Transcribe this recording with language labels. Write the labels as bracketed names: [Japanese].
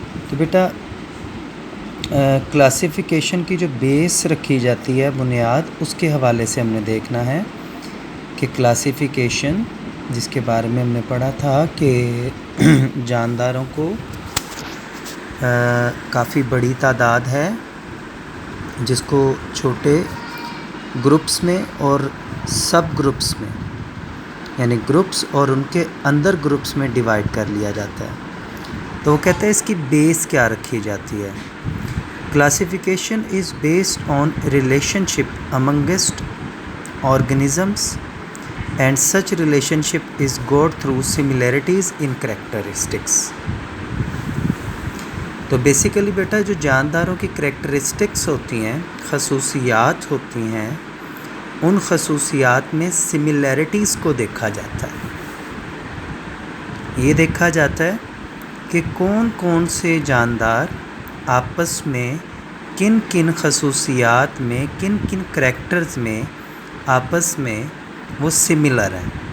[Urdu] تو بیٹا کلاسیفیکیشن کی جو بیس رکھی جاتی ہے، بنیاد، اس کے حوالے سے ہم نے دیکھنا ہے کہ کلاسیفیکیشن جس کے بارے میں ہم نے پڑھا تھا کہ جانداروں کو کافی بڑی تعداد ہے جس کو چھوٹے گروپس میں اور سب گروپس میں، یعنی گروپس اور ان کے اندر گروپس میں ڈیوائڈ کر لیا جاتا ہے. تو وہ کہتے ہیں اس کی بیس کیا رکھی جاتی ہے. [English] Classification is based on relationship amongst organisms and such relationship is got through similarities in characteristics. [Urdu] تو بیسیکلی بیٹا جو جانداروں کی کریکٹرسٹکس ہوتی ہیں، خصوصیات ہوتی ہیں، ان خصوصیات میں سملیرٹیز کو دیکھا جاتا ہے. یہ دیکھا جاتا ہے کہ کون کون سے جاندار آپس میں کن کن خصوصیات میں، کن کن کریکٹرز میں آپس میں وہ سملر ہیں.